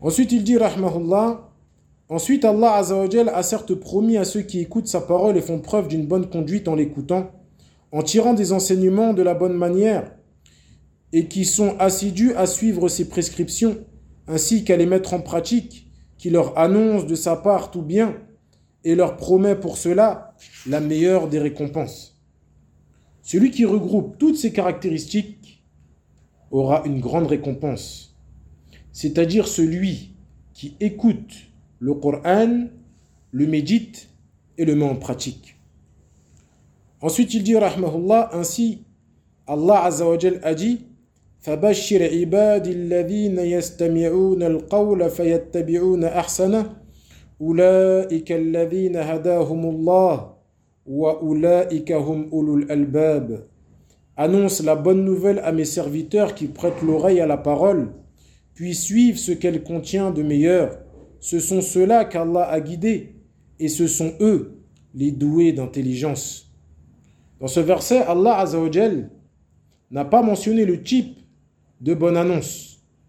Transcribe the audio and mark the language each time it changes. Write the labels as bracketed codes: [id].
[fr] Ensuite il dit « Rahmahullah » « Ensuite Allah Azzawajal a certes promis à ceux qui écoutent sa parole et font preuve d'une bonne conduite en l'écoutant, en tirant des enseignements de la bonne manière » et qui sont assidus à suivre ses prescriptions, ainsi qu'à les mettre en pratique, qui leur annonce de sa part tout bien, et leur promet pour cela la meilleure des récompenses. Celui qui regroupe toutes ces caractéristiques aura une grande récompense, c'est-à-dire celui qui écoute le Coran, le médite et le met en pratique. Ensuite, il dit, rahmahullah, ainsi, Allah Azzawajal a dit, [ar] فبشر عبادي الذين يستمعون القول فيتبعون أحسنه أولئك الذين هداهم الله وأولئك هم أولو الألباب. [fr] Annonce la bonne nouvelle à mes serviteurs qui prêtent l'oreille à la parole, puis suivent ce qu'elle contient de meilleur. Ce sont ceux-là qu'Allah a guidés, et ce sont eux les doués d'intelligence. Dans ce verset, Allah Azzawajal n'a pas mentionné le type de bonne annonce.